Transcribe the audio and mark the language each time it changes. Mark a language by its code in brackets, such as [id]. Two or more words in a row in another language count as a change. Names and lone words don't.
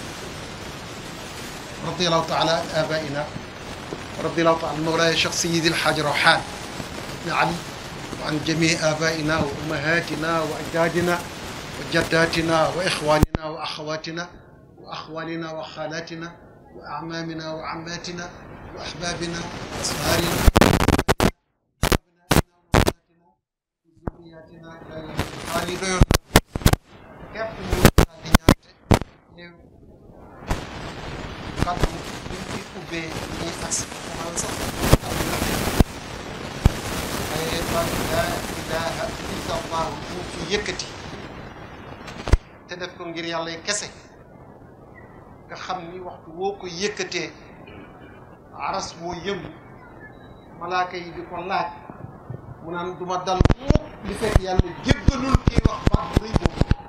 [ar] رضي الله تعالى عن آبائنا ورضي الله تعالى عن مولاي الشيخ سيدي الحاج روحان بن علي وعن جميع آبائنا وأمهاتنا وأجدادنا وجداتنا وإخواننا وأخواتنا وأخوالنا وخالاتنا وأعمامنا وعماتنا وأحبابنا وأصهارنا وذرياتنا إلى يوم الخالدين. [wo] képp ñu di ñaante ñëw kàddu bi ñu ubbee ñuy as xamal sax am na ay [ar] لا إله إلا الله [wo] ñu fi yëkkati te def ko ngir yàlla kese nga xam ni waxtu woo ko yëkkatee aras moo yëngu malaaka yi di ko laaj mu naan duma dal mukk di fekk yàlla jéggalul kii wax baat bu rëy boobu